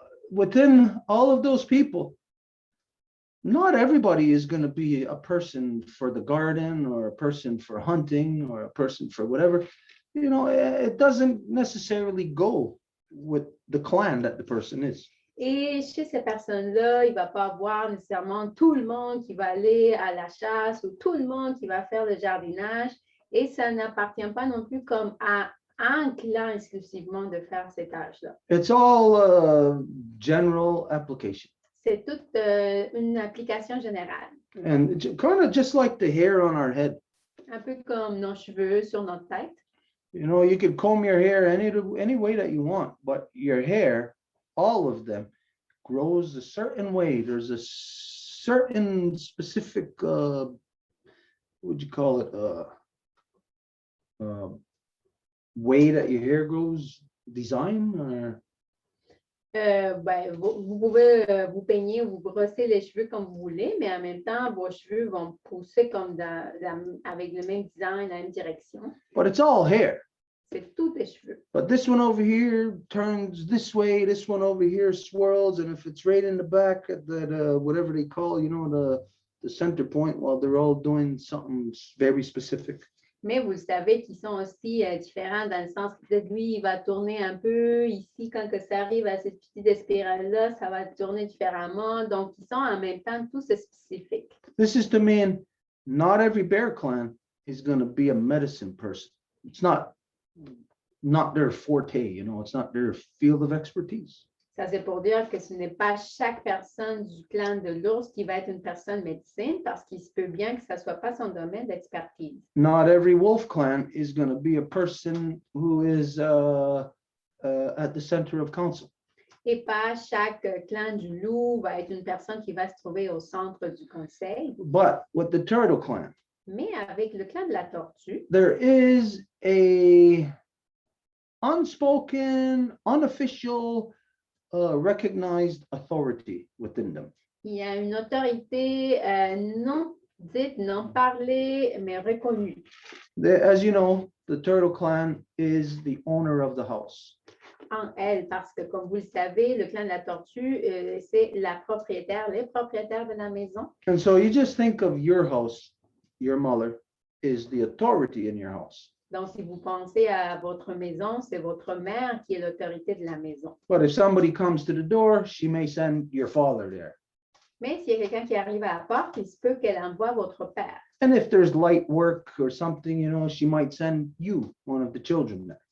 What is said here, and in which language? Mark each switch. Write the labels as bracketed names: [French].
[English] Within all of those people, not everybody is going to be a person for the garden or a person for hunting or a person for whatever. You know, it doesn't necessarily go with the clan that the person is. [French] Et chez ces personnes-là, il ne va pas avoir nécessairement tout le monde qui va aller à la chasse ou tout le monde qui va faire le jardinage. Et ça n'appartient pas non plus comme à un clan exclusivement de faire ces tâches-là. [English] It's all general application. [French] C'est toute une application générale. [English] And kind of just like the hair on our head. [French] Un peu comme nos cheveux sur notre tête. [English] You know, you can comb your hair any way that you want, but your hair, all of them, grows a certain way. There's a certain specific, what would you call it, way that your hair grows, design, or? [French] Vous pouvez vous peigner ou vous brosser les cheveux comme vous voulez, mais en même temps, vos cheveux vont pousser comme avec le même design, la même direction. [English] But it's all hair. [French] C'est tous des cheveux. [English] But this one over here turns this way, this one over here swirls, and if it's right in the back at that, whatever they call, you know, the center point, well, they're all doing something very specific. [French] Mais vous savez qu'ils sont aussi différents dans le sens que peut-être lui, il va tourner un peu ici, quand que ça arrive à cette petite spirale-là, ça va tourner différemment. Donc, ils sont en même temps tous spécifiques. [English] This is to mean not every bear clan is going to be a medicine person. It's not not their forte, it's not their field of expertise. [French] Ça, c'est pour dire que ce n'est pas chaque personne du clan de l'ours qui va être une personne médecine parce qu'il se peut bien que ça ne soit pas son domaine d'expertise. [English] Not every wolf clan is going to be a person who is at the center of council. [French] Et pas chaque clan du loup va être une personne qui va se trouver au centre du conseil. [English] But with the turtle clan, [French] Mais avec le clan de la tortue, [English] there is a unspoken, unofficial, recognized authority within them. [French] il y a une autorité non dite, non parlée, mais reconnue. [English] As you know, the turtle clan is the owner of the house. [French] En elle, parce que comme vous le savez, le clan de la tortue, c'est la propriétaire, les propriétaires de la maison. [English] And so you just think of your house, your mother is the authority in your house. [French] Donc, si vous pensez à votre maison, c'est votre mère qui est l'autorité de la maison. [English] But if somebody comes to the door, she may send your father there. [French] Mais s'il y a quelqu'un qui arrive à la porte, il se peut qu'elle envoie votre père. [English] And if there's light work or something, she might send you, one of the children there.